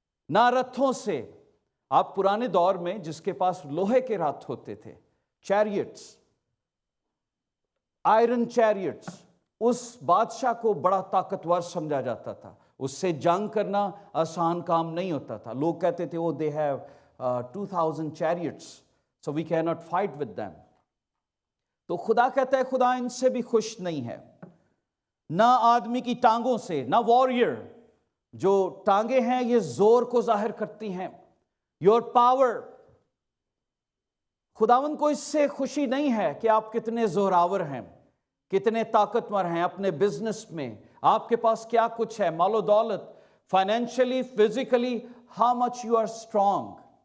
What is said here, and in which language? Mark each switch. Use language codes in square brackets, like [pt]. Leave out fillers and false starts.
[hi] ना रथों से, आप पुराने दौर में जिसके पास लोहे के रथ होते थे, चैरियट्स, आयरन चैरियट्स, उस बादशाह को बड़ा ताकतवर समझा जाता था। उससे जंग करना आसान काम नहीं होता था। लोग कहते थे वो [en] They have 2000 chariots so we cannot fight with them। [hi] तो खुदा कहता है खुदा इनसे भी खुश नहीं है, ना आदमी की टांगों से, ना वॉरियर, जो टांगे हैं ये जोर को जाहिर करती हैं, योर पावर। खुदावंद को इससे खुशी नहीं है कि आप कितने जोरावर हैं, कितने ताकतवर हैं अपने बिजनेस में, आपके पास क्या कुछ है, मालो दौलत, financially, physically, [en] How much you are strong.